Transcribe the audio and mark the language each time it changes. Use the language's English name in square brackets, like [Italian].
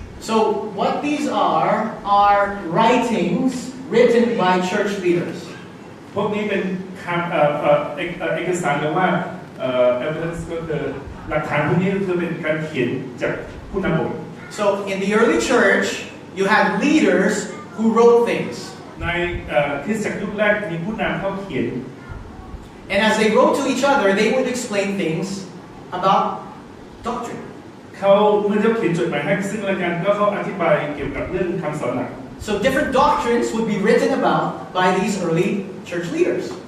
[English] So what these are writings written by church leaders. [Thai] พวกนี้เป็นคำเอกสารหรือว่า evidence ก็คือหลักฐานพวกนี้ก็คือเป็นการเขียนจากผู้นำบท [English] So in the early church, you had leaders who wrote things. [Thai] ในคริสตจักรยุคแรกมีผู้นำเขาเขียน [English] And as they wrote to each other, they would explain things about doctrine. [Thai] เขาเมื่อเขาเขียนจดหมายให้ซึ่งกันและกันก็เขาอธิบายเกี่ยวกับเรื่องคำสอนหลัก [English] So different doctrines would be written about by these early church leaders.